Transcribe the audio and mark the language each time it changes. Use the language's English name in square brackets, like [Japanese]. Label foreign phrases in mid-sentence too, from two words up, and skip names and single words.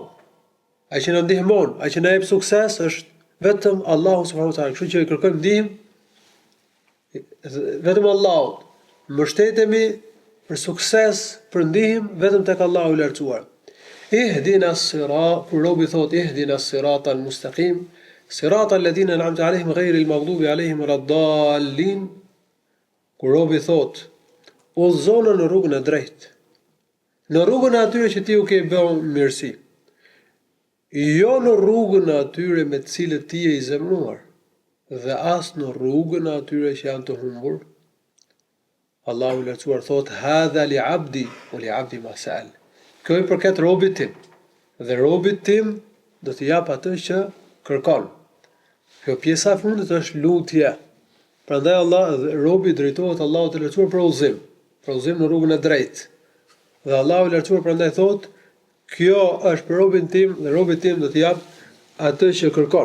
[Albanian] Ai që na ndihmon, ai që na jep sukses është vetëm Allahu [Arabic] سبحانه وتعالى. [Albanian] Kështu që i kërkojmë ndihmë vetëm Allahut. Mbështetemi për sukses, për ndihmë vetëm tek Allahu i lartësuar. [Arabic] اهدنا الصراط, [Albanian] kur robi thot [Arabic] اهدنا الصراط المستقيم صراط الذين أنعمت عليهم غير المغضوب عليهم ولا الضالين. [Albanian] Kur robi thot udhëzona në rrugën e drejtë, në rrugën e atyre që ti u ke bërë mirësi, jo në rrugën e atyre me të cilët ti je i zemëruar, dhe as në rrugën e atyre që janë të humbur. Allahu i lartësuar thot [Arabic] هذا لعبدي ولعبدي ما سأل. [Albanian] Kjo i përket robit tim, dhe robit tim do t'i jap atë që kërkon. Kjo pjesa e fundit është lutje. Prandaj robi drejtohet Allahut të lartësuar për udhëzim në rrugën e drejtë. Dhe Allahu i lartësuar prandaj thot, kjo është për robin tim dhe robi tim do t'i jap atë që kërkon.